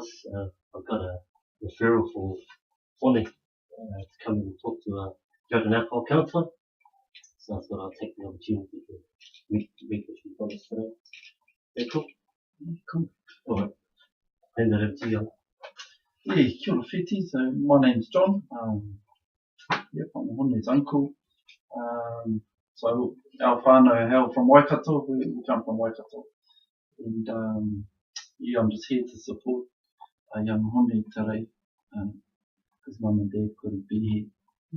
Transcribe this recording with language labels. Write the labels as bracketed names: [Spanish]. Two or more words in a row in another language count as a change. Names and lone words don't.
[English] I've got a referral for Whone, to come and talk to a drug and alcohol counsellor. So I thought I'd take the opportunity to meet with you guys today. Yeah, cool. Cool. Alright. Hand that over to you. Yeah, [Māori] kia ora Wheeti. [English] So my name's John. Yep, I'm Hone's uncle. So our whānau hail from Waikato. We come from Waikato. And yeah, I'm just here to support young Hone today. Because mum and dad couldn't be here.